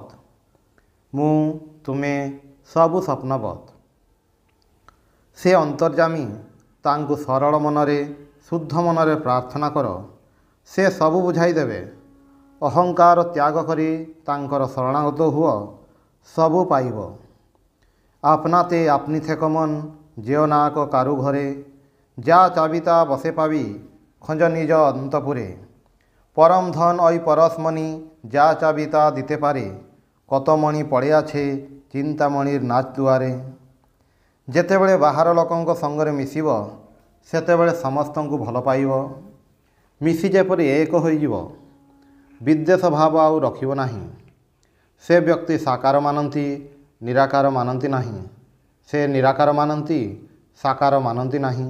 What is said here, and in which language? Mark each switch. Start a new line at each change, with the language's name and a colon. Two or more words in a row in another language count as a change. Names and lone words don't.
Odia: ମୁଁ ତୁମେ ସବୁ ସ୍ୱପ୍ନବତ୍। ସେ ଅନ୍ତର୍ଯ୍ୟାମୀ, ତାଙ୍କୁ ସରଳ ମନରେ ଶୁଦ୍ଧ ମନରେ ପ୍ରାର୍ଥନା କର, ସେ ସବୁ ବୁଝାଇ ଦେବେ। ଅହଙ୍କାର ତ୍ୟାଗ କରି ତାଙ୍କର ଶରଣାଗତ ହୁଅ, ସବୁ ପାଇବ।
Bangla: আপনাতে আপনি থেকো মন, যেও নাক কারু ঘরে, যা চাবি তা বসে পাবি, খোঁজ নিজ অন্তপুরে। পরম ধন ওই পরশমণি, যা চাবি তা দিতে পারে, কত মণি পড়ে আছে চিন্তামণির নাচ দুয়ারে।
Odia: ଯେତେବେଳେ ବାହାର ଲୋକଙ୍କ ସଙ୍ଗରେ ମିଶିବ, ସେତେବେଳେ ସମସ୍ତଙ୍କୁ ଭଲ ପାଇବ। ମିଶି ଯେପରି ଏକ ହୋଇଯିବ, ବିଦ୍ୱେଷ ଭାବ ଆଉ ରଖିବ ନାହିଁ। ସେ ବ୍ୟକ୍ତି ସାକାର ମାନନ୍ତି, ନିରାକାର ମାନନ୍ତି ନାହିଁ। ସେ ନିରାକାର ମାନନ୍ତି, ସାକାର ମାନନ୍ତି ନାହିଁ।